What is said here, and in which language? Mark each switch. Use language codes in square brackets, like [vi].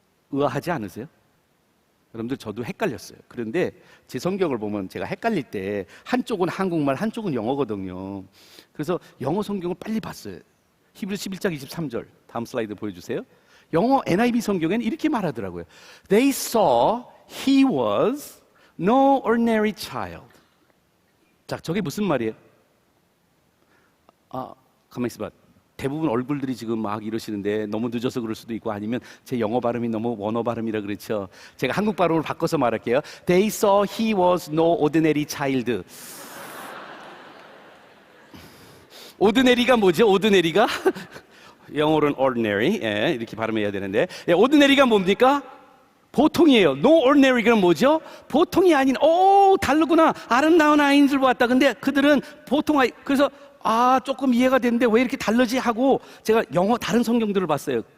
[ko] 의아하지 않으세요? 여러분들 저도 헷갈렸어요. 그런데 제 성경을 보면 제가 헷갈릴 때 한쪽은 한국말 한쪽은 영어거든요. 그래서 영어 성경을 빨리 봤어요. 히브리서 11장 23절 다음 슬라이드 보여주세요. 영어 NIV 성경에는 이렇게 말하더라고요. [en] They saw he was no ordinary child. [ko] 자, 저게 무슨 말이에요? 가만히 있어봐. 대부분 얼굴들이 지금 막 이러시는데 너무 늦어서 그럴 수도 있고 아니면 제 영어 발음이 너무 원어 발음이라 그렇죠. 제가 한국 발음을 바꿔서 말할게요. [en] They saw he was no ordinary child. [ko] ordinary가 뭐죠? ordinary가 영어로는 ordinary 이렇게 발음해야 되는데 ordinary가 뭡니까? 보통이에요. No ordinary가 뭐죠? 보통이 아닌 다르구나. 아름다운 아이인 줄 봤다. 근데 그들은 보통 아이. 그래서 조금 이해가 되는데 왜 이렇게 다르지 하고 제가 영어 다른 성경들을 봤어요.